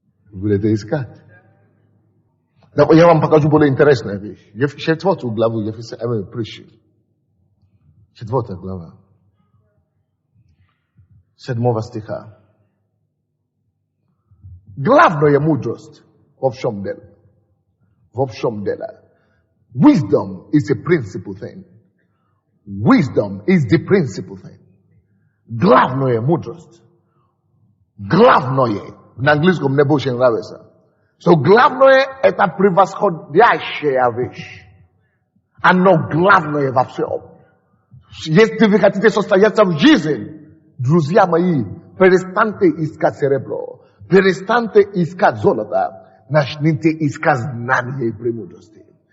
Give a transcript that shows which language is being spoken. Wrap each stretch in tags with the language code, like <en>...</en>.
<ru>Вы будете искать. Я вам покажу более интересную вещь. Четвертую главу Ефесянам пришел. 4 глава. 7 стиха. Главная мудрость во всем деле. Во всем деле.</ru> <en>Wisdom is a principal thing. Wisdom is the principal thing.</en> <ru>Главная мудрость. Главное. На английском не больше нравится. So, главное – это превосходящая вещь. Оно главное во всем. Если вы хотите состояться в жизни, друзья мои, перестаньте искать серебро, перестаньте искать золото, начните искать знания и премудрости.</ru>